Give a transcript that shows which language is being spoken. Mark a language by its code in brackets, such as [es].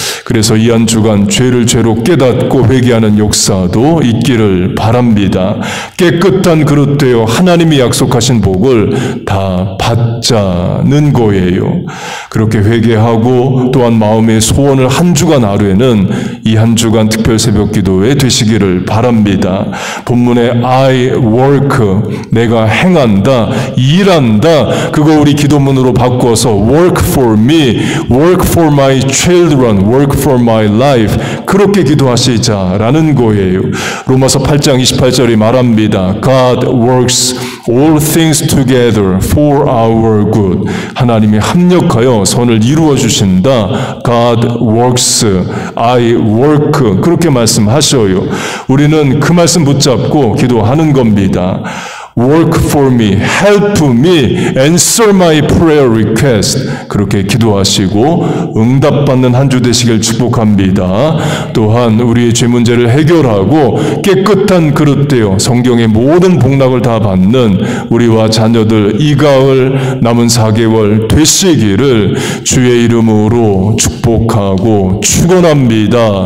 [ko] 그래서 이 한 주간 죄를 죄로 깨닫고 회개하는 역사도 있기를 바랍니다. 깨끗한 그릇 되어 하나님이 약속하신 복을 다 받자는 거예요. 그렇게 회개하고 또한 마음의 소원을 한 주간 하루에는 이 한 주간 특별 새벽 기도에 되시기를 바랍니다. 본문에 [en] I work, [ko] 내가 행한다, 일한다, 그거 우리 기도문으로 바꿔서 [en] work for me, work for my children, work for my life, [ko] 그렇게 기도하시자라는 거예요. 로마서 8장 28절이 말합니다. [en] God works all things together for our good. [ko] 하나님이 합력하여 선을 이루어 주신다. [en] God works, I work, [ko] 그렇게 말씀하셔요. 우리는 그 말씀 붙잡고 기도하는 겁니다. [en] Work for me, help me, answer my prayer request. [ko] 그렇게 기도하시고 응답받는 한 주 되시길 축복합니다. 또한 우리의 죄 문제를 해결하고 깨끗한 그릇 되어 성경의 모든 복락을 다 받는 우리와 자녀들 이 가을 남은 4개월 되시기를 주의 이름으로 축복하고 축원합니다.